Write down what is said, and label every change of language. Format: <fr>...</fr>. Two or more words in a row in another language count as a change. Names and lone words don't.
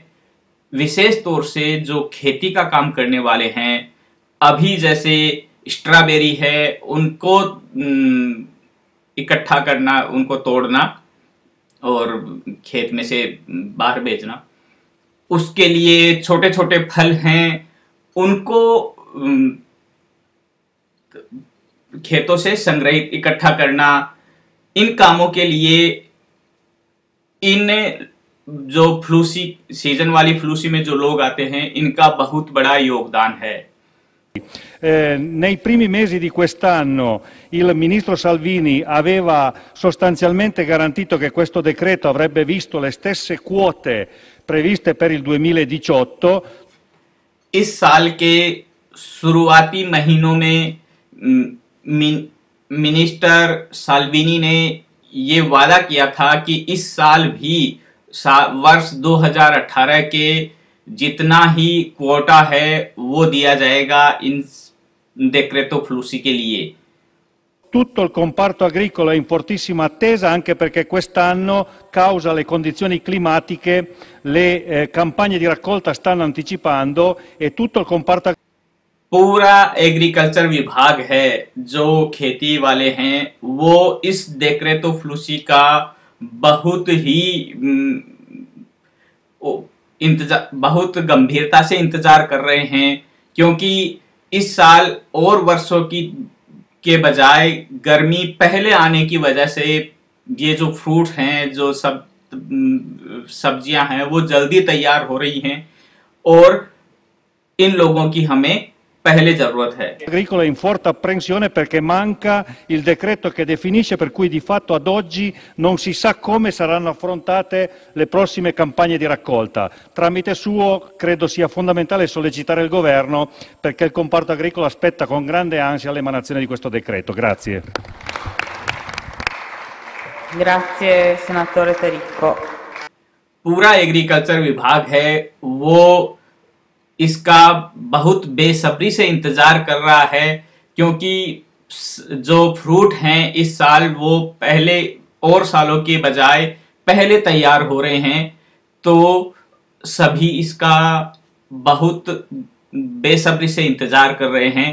<hi>विशेष तौर से जो खेती का काम करने वाले हैं अभी जैसे स्ट्रॉबेरी है उनको इकट्ठा करना, उनको तोड़ना और खेत में से बाहर भेजना, उसके लिए छोटे छोटे फल हैं उनको खेतों से संग्रहित इकट्ठा करना, इन कामों के लिए इन जो फ्लूसी सीजन वाली फ्लूसी में जो लोग आते हैं इनका बहुत बड़ा योगदान है।</hi> <it>Nei primi mesi di quest'anno il ministro Salvini aveva sostanzialmente garantito che questo decreto avrebbe visto le stesse quote previste per il 2018.</it> <hi>इस साल के शुरुआती महीनों में मिनिस्टर साल्विनी ने ये वादा किया था कि इस साल भी वर्ष 2018 के जितना ही क्वोटा है वो दिया जाएगा इन</hi> <it>decreto flussi</it> <hi>के लिए।</hi> <it>Tutto il comparto agricolo è in fortissima attesa, anche perché quest'anno, causa le condizioni climatiche, le campagne di raccolta stanno anticipando e tutto il comparto</it> <hi>पूरा एग्रीकल्चर विभाग है जो खेती वाले हैं वो इस</hi> <it>decreto flussi</it> <hi>का बहुत ही बहुत गंभीरता से इंतजार कर रहे हैं, क्योंकि इस साल और वर्षों के बजाय गर्मी पहले आने की वजह से ये जो फ्रूट हैं, जो सब्जियां हैं वो जल्दी तैयार हो रही हैं और इन लोगों की हमें पहले जरूरत है।</hi> <it>Agricola è in forte apprensione perché manca il decreto che definisce, per cui di fatto ad oggi non si sa come saranno affrontate le prossime campagne di raccolta. Tramite suo credo sia fondamentale sollecitare il governo perché il comparto agricolo aspetta con grande ansia l'emanazione di questo decreto. Grazie. Grazie senatore Taricco.</it> <hi>पूरा एग्रीकल्चर विभाग है वो इसका बहुत बेसब्री से इंतजार कर रहा है, क्योंकि जो फ्रूट हैं इस साल वो पहले और सालों के बजाय पहले तैयार हो रहे हैं, तो सभी इसका बहुत बेसब्री से इंतजार कर रहे हैं।</hi>